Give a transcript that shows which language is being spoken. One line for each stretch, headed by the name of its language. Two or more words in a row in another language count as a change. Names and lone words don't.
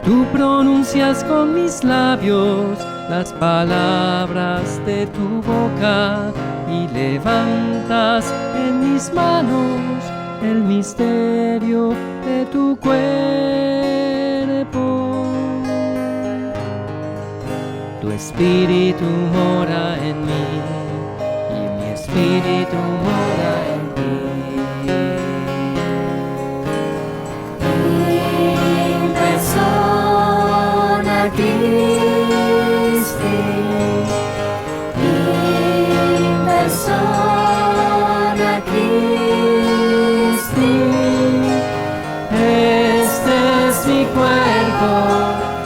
Spanish: Tú pronuncias con mis labios las palabras de tu boca y levantas en mis manos el misterio de tu cuerpo. Tu espíritu mora en mí y mi espíritu mora en ti.
Latin: In persona Christi, in persona Christi,
Spanish: Este es mi cuerpo.